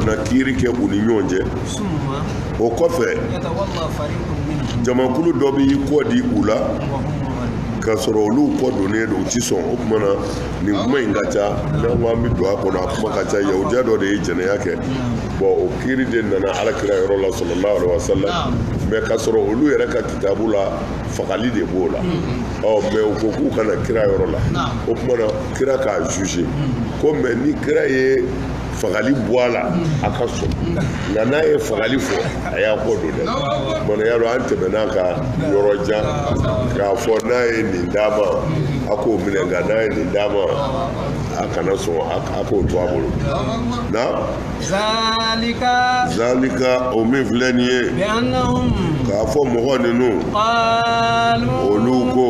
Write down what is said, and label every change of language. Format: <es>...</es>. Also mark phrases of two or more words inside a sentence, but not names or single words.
<bm>na kiiri kɛ u ni ɲɔgɔn cɛ o kɔfɛ jamakulu dɔ b'i kɔ di u la ka sɔrɔ olu kɔ donnen don u ti sɔn o tuma na nin kuma in ka ca n'an ko an bɛ don a kɔnɔ a kuma ka ca yahudiya dɔ de ye jɛnɛya kɛ o kiiri de nana alakira yɔrɔ la</bm> <ar>صلى الله عليه وسلم</ar> <bm>mais ka sɔrɔ olu yɛrɛ ka kitabu la fagali de b'o la mais u ko k'u kana kira yɔrɔ la o tuma na kira k'a juger ko mais ni kira ye fagali bɔ a la a ka sɔn nka n'a ye fagali fɔ a y'a kɔ don dɛ mana y'a dɔn an tɛmɛna ka yɔrɔ jan k'a fɔ n'a ye nin d'a ma a k'o minɛ nka n'a ye nin d'a ma a kana sɔn a k'o to a bolo na zalika o min filɛ nin ye k'a fɔ mɔgɔ ninnu olu ko</bm>